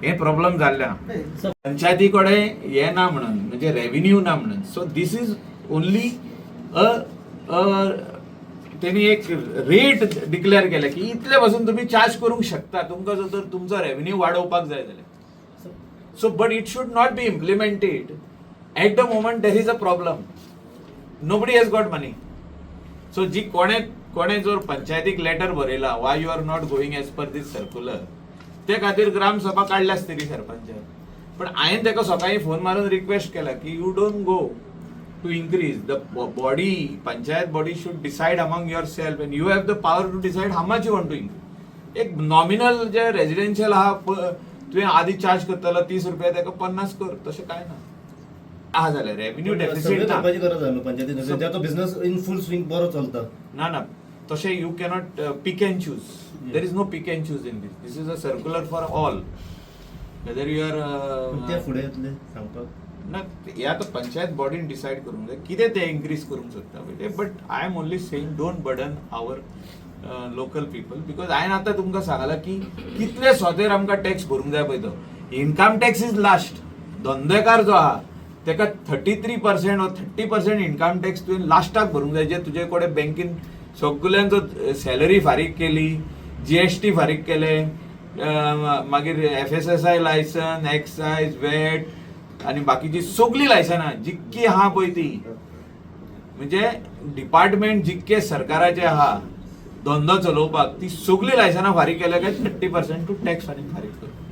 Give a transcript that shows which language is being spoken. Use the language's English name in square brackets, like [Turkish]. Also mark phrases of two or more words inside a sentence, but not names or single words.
[Konkani] हे प्रॉब्लेम जाल्ले आहा. पंचायती कडेन हे ना म्हणून म्हणजे रेव्हेन्यू ना म्हणून. [English] so this is only [Konkani] त्यांनी एक रेट डिक्लेअर केला की इतले पासून तुम्ही चार्ज करूंक शकता तुमकां जर तर तुमचो रेव्हेन्यू वाडोवपाक जाय जाल्यार. [English] so but it should not be implemented at the moment there is a problem. nobody has got money. [Konkani] सो जी कोणे जर पंचायतीक लेटर बरयला [English] why you are not going as per this circular [Konkani] ते खातीर ग्राम सभा काडल्याच तरी सरपंचान. पण हांवें ताका सकाळी फोन मारून रिक्वेस्ट केला की [English] you don't go to increase the body panchayat body should decide among your self and you have the power to decide how much you want to increase. [Konkani] एक नॉमिनल जे रेजिडेन्शियल आहा तुवें आधी चार्ज करतलो 30 रुपया ताका 50 कर, तशें काय ना. आहा जाल्यार [English] revenue deficit [Konkani] ना. करपाची गरज आहा पंचायतीन, तो बिझनेस [English] in full swing [Konkani] बरो चलता. ना तशें [English] you cannot pick and choose. there is no pick and choose in this is a circular for all whether you are. [Konkani] ते फुडें येतले सांगपाक ना हे आतां पंचायत बॉडीन डिसायड करूंक जाय कितें ते इन्क्रीज करूंक सोदता पळय. [English] but I am only saying don't burden our local people, because [Konkani] हांवें आतां तुमकां सांगलां की कितले सोदेर आमकां टॅक्स भरूंक जाय पळय तो [English] income tax is last. [Konkani] धंदेकार जो आहा ताका 33% or 30% [English] income tax [Konkani] तुवें लास्टाक भरूंक जाय, जे तुजे कडेन बँकेन सगळ्यांचो सॅलरी फारीक केली, GST फारीक केले, मागीर FSSI लायसन, एक्सायज, वॅट आनी बाकीची सगळी लायसनां जितकी आहा पळय ती, म्हणजे डिपार्टमेंट जितके सरकाराचे आहा धंदो चलोवपाक ती सगळी लायसनां फारीक केल्या काय 30% टू टॅक्स फारीक कर.